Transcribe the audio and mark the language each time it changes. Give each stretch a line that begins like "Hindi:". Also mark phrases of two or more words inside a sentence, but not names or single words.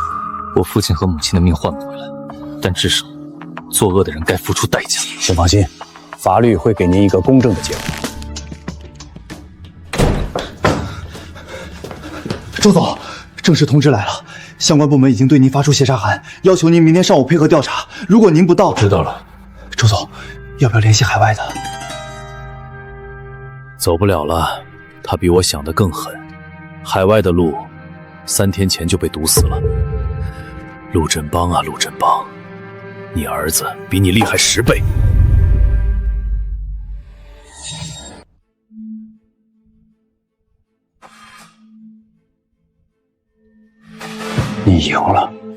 Chinese: 我父親和母親的命換不回來，但至少作惡的人該付出代價。請放心，法律會給您一個公正的結果。周總，正式通知來了，相關部門已經對您發出協查函，要求您明天上午配合調查。如果您不到，知道了。周總，要不要聯繫海外的？走不了了，他比我想的更狠。海外的路3天前就被堵死了。陸振邦啊，陸振邦，你兒子比你厲害10倍。你贏了。